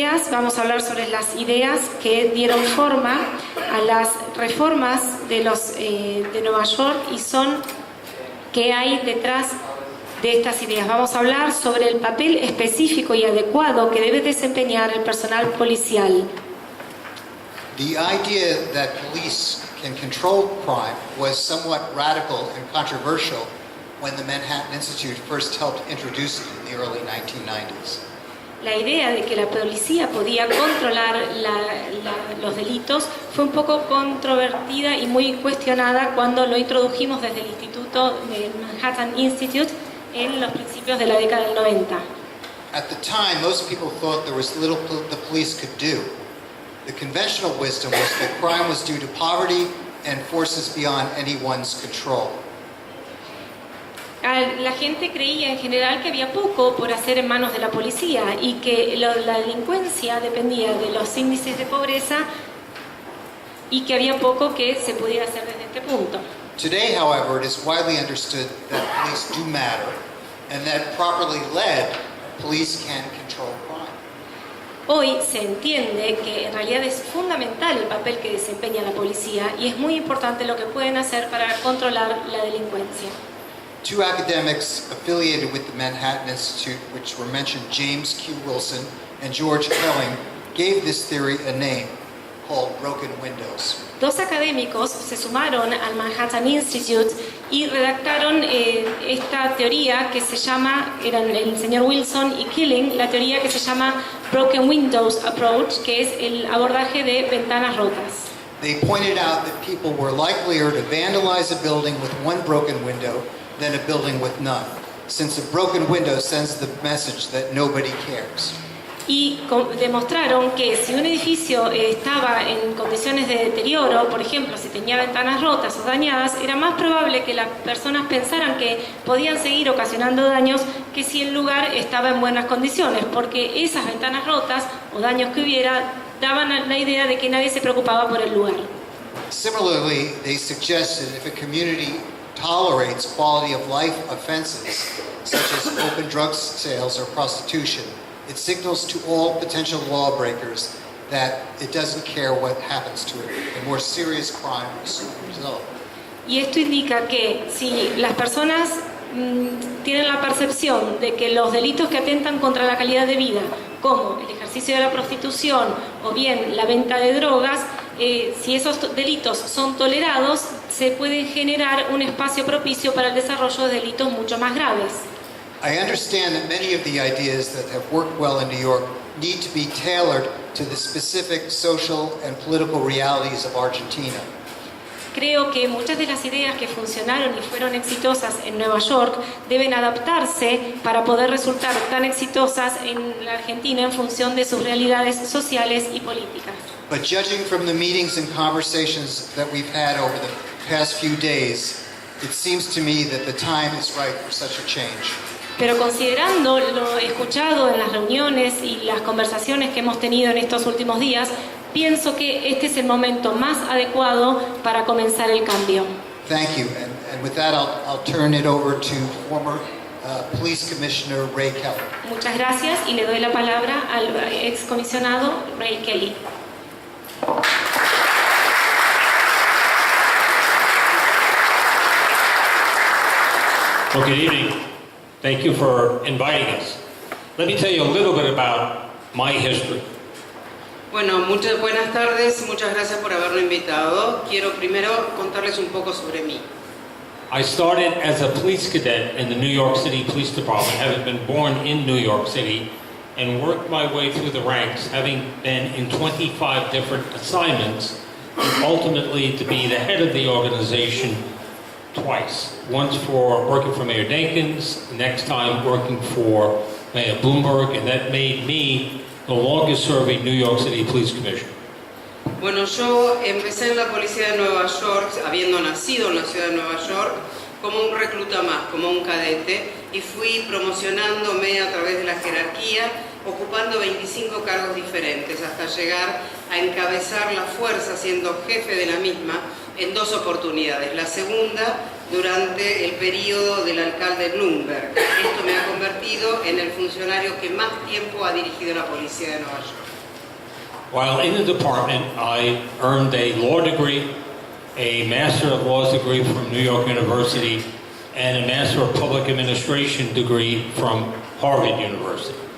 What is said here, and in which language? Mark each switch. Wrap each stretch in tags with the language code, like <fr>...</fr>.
<es>Vamos a hablar sobre las ideas que dieron forma a las reformas de Nueva York y son qué hay detrás de estas ideas. Vamos a hablar sobre el papel específico y adecuado que debe desempeñar el personal policial.</es> <en>The idea that police can control crime was somewhat radical and controversial when the Manhattan Institute first helped introduce it in the early 1990s.</en> <es>La idea de que la policía podía controlar los delitos fue un poco controvertida y muy cuestionada cuando lo introdujimos desde el Instituto del Manhattan Institute en los principios de la década del 90.</es> <en>At the time, most people thought there was little the police could do. The conventional wisdom was that crime was due to poverty and forces beyond anyone's control.</en> <es>La gente creía en general que había poco por hacer en manos de la policía y que la delincuencia dependía de los índices de pobreza y que había poco que se pudiera hacer desde este punto.</es> <en>Today, however, it is widely understood that police do matter and that properly led, police can control crime.</en> <es>Hoy se entiende que en realidad es fundamental el papel que desempeña la policía y es muy importante lo que pueden hacer para controlar la delincuencia.</es> <en>Two academics affiliated with the Manhattan Institute, which were mentioned, James Q. Wilson and George Kelling, gave this theory a name called broken windows.</en> <es>Dos académicos se sumaron al Manhattan Institute y redactaron esta teoría que se llama, eran el señor Wilson y Killing, la teoría que se llama Broken Windows Approach, que es el abordaje de ventanas rotas.</es> <en>They pointed out that people were likelier to vandalize a building with one broken window than a building with none, since a broken window sends the message that nobody cares.</en> <es>Y demostraron que si un edificio estaba en condiciones de deterioro, por ejemplo, si tenía ventanas rotas o dañadas, era más probable que las personas pensaran que podían seguir ocasionando daños que si el lugar estaba en buenas condiciones, porque esas ventanas rotas o daños que hubiera daban la idea de que nadie se preocupaba por el lugar.</es> <en>Similarly, they suggested if a community tolerates quality of life offenses, such as open drug sales or prostitution, it signals to all potential lawbreakers that it doesn't care what happens to it, and more serious crime will result.</en> <es>Y esto indica que si las personas tienen la percepción de que los delitos que atentan contra la calidad de vida, como el ejercicio de la prostitución o bien la venta de drogas, si esos delitos son tolerados, se puede generar un espacio propicio para el desarrollo de delitos mucho más graves.</es> <en>I understand that many of the ideas that have worked well in New York need to be tailored to the specific social and political realities of Argentina.</en> <es>Creo que muchas de las ideas que funcionaron y fueron exitosas en Nueva York deben adaptarse para poder resultar tan exitosas en la Argentina en función de sus realidades sociales y políticas.</es> <en>But judging from the meetings and conversations that we've had over the past few days, it seems to me that the time is right for such a change.</en> <es>Pero considerando lo escuchado en las reuniones y las conversaciones que hemos tenido en estos últimos días, pienso que este es el momento más adecuado para comenzar el cambio.</es> <en>Thank you. And with that, I'll turn it over to former Police Commissioner Ray Kelly.</en> <es>Muchas gracias y le doy la palabra al excomisionado Ray Kelly.</es> <en>Well, good evening. Thank you for inviting us. Let me tell you a little bit about my history.</en> <es>Bueno, muchas buenas tardes, muchas gracias por haberme invitado. Quiero primero contarles un poco sobre mí.</es> <en>I started as a police cadet in the New York City Police Department, having been born in New York City, and worked my way through the ranks, having been in 25 different assignments, and ultimately to be the head of the organization twice. Once for working for Mayor Dinkins, next time working for Mayor Bloomberg, and that made me the longest serving New York City Police Commissioner.</en> <es>Bueno, yo empecé en la policía de Nueva York, habiendo nacido en la ciudad de Nueva York, como un recluta más, como un cadete, y fui promocionándome a través de la jerarquía, ocupando 25 cargos diferentes, hasta llegar a encabezar la fuerza, siendo jefe de la misma, en 2 oportunidades. La segunda, durante el periodo del alcalde Bloomberg. Esto me ha convertido en el funcionario que más tiempo ha dirigido la policía de Nueva York.</es> <en>While in the department, I earned a law degree, a Master of Laws degree from New York University, and a Master of Public Administration degree from Harvard University.</en>